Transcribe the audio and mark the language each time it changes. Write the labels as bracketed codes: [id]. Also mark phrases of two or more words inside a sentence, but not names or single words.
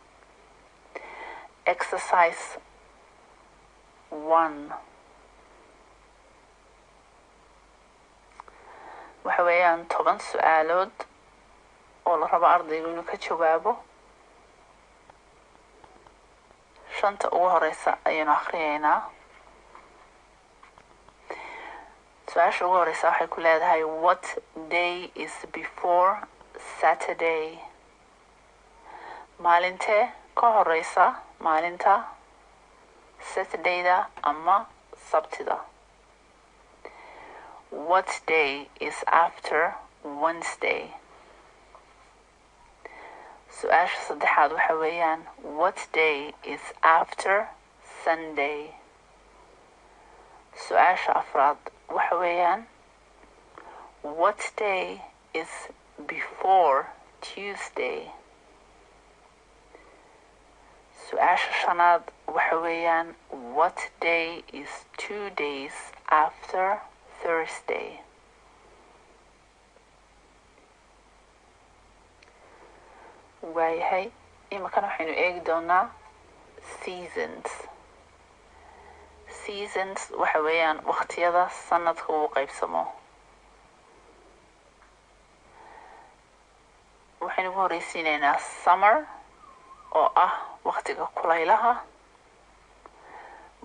[so] Exercise 1 waxa weeyaan 10 su-aalood oo la rabo ardaygu inuu ka jawaabo. 5 ugu horeysa ayaynu akhriyeynaa. su-aasha ugu horeysa waxay ku leedahay [en] what day is before Saturday? [so] maalintee ka horeysa maalinta Saturdayda ama Sabtida? [en] What day is after Wednesday? [so] su-aasha saddexaad waxa weeyaan [en] what day is after Sunday? [so] su-aasha afraad waxa weeyaan [en] what day is before Tuesday? [so] su-aasha shanaad waxa weeyaan [en] what day is 2 days after Thursday? [so] waayahay iminkan waxaynu eegi doonaa seasons. Seasons waxa weeyaan waqtiyada sanadka uu qaybsamo. waxaynu ugu horeysiinaynaa summer oo ah waqtiga kulaylaha.